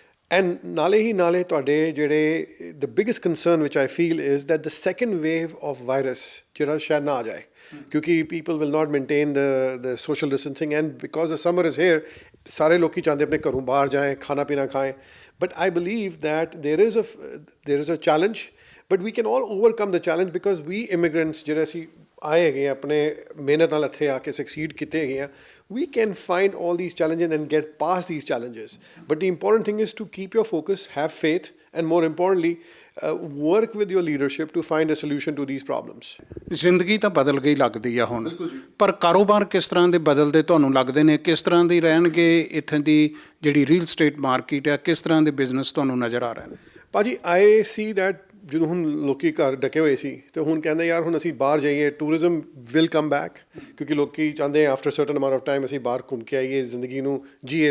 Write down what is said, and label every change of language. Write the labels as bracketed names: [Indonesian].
[English] and [Punjabi] ਨਾਲੇ ਤੁਹਾਡੇ ਜਿਹੜੇ [English] the biggest concern which I feel is that the second wave of virus [Punjabi] ਜਿਹੜਾ ਸ਼ਾਇਦ ਨਾ ਆ ਜਾਏ, ਕਿਉਂਕਿ [English] people will not maintain the social distancing and because the summer is here, [Punjabi] ਸਾਰੇ ਲੋਕੀ ਚਾਹੁੰਦੇ ਆਪਣੇ ਘਰੋਂ ਬਾਹਰ ਜਾਏ, ਖਾਣਾ ਪੀਣਾ ਖਾਏ। [English] but I believe that there is a challenge, but we can all overcome the challenge because we immigrants [Punjabi] ਜਿਹੜੇ ਅਸੀਂ ਆਏ ਹੈਗੇ ਆ, [English] ਆਪਣੇ ਮਿਹਨਤ ਨਾਲ ਇੱਥੇ ਆ ਕੇ ਸਕਸੀਡ ਕੀਤੇ ਹੈਗੇ ਆ, we can find all these challenges and get past these challenges. But the important thing is to keep your focus, have faith, and more importantly, work with your leadership to find a solution to these problems. [Punjabi] ਜ਼ਿੰਦਗੀ ਤਾਂ ਬਦਲ ਗਈ ਲੱਗਦੀ ਆ ਹੁਣ, ਪਰ ਕਾਰੋਬਾਰ ਕਿਸ ਤਰ੍ਹਾਂ ਦੇ ਬਦਲਦੇ ਤੁਹਾਨੂੰ ਲੱਗਦੇ ਨੇ? ਕਿਸ ਤਰ੍ਹਾਂ ਦੀ ਰਹਿਣਗੇ ਇੱਥੇ ਦੀ ਜਿਹੜੀ ਰੀਅਲ ਸਟੇਟ ਮਾਰਕੀਟ ਆ? ਕਿਸ ਤਰ੍ਹਾਂ ਦੇ ਬਿਜ਼ਨਸ ਤੁਹਾਨੂੰ ਨਜ਼ਰ ਆ ਰਹੇ ਨੇ? ਭਾਜੀ, [English] I see that [Punjabi] ਜਦੋਂ ਹੁਣ ਲੋਕੀ ਘਰ ਡਕੇ ਹੋਏ ਸੀ ਅਤੇ ਹੁਣ ਕਹਿੰਦੇ ਯਾਰ ਹੁਣ ਅਸੀਂ ਬਾਹਰ ਜਾਈਏ, [English] tourism will come back, [Punjabi] ਕਿਉਂਕਿ ਲੋਕੀ ਚਾਹੁੰਦੇ [English] after certain amount of time [Punjabi] ਅਸੀਂ ਬਾਹਰ ਘੁੰਮ ਕੇ ਆਈਏ, ਜ਼ਿੰਦਗੀ ਨੂੰ ਜੀਏ।